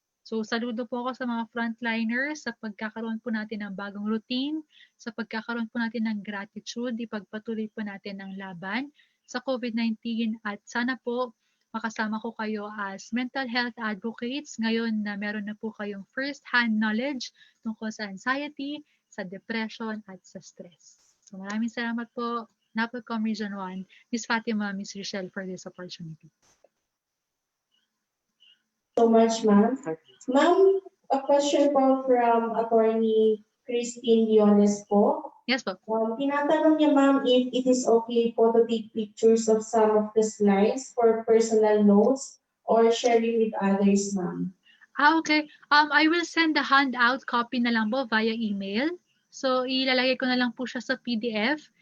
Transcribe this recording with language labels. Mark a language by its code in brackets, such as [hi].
[tl] So saludo po ako sa mga frontliners sa pagkakaroon po natin ng bagong routine, sa pagkakaroon po natin ng gratitude, ipagpatuloy po natin ang laban sa COVID-19 at sana po makasama ko kayo [en] as mental health advocates [tl] ngayon na meron na po kayong first-hand knowledge tungkol sa anxiety, sa depression at sa stress. So maraming salamat po, NAPOLCOM Region 1, Ms. Fatima, Ms. [en] Rochelle for this opportunity. So much, ma'am. Ma'am, a question po from Attorney Christine Diones po. Yes po. [tl] Tinatanong niya, [en] ma'am, if it is okay po to take pictures of some of the slides for personal notes or sharing with others, ma'am. Okay. I will send the handout copy [tl] na lang po [en] via email. [tl] So, ilalagay ko na lang po siya sa PDF.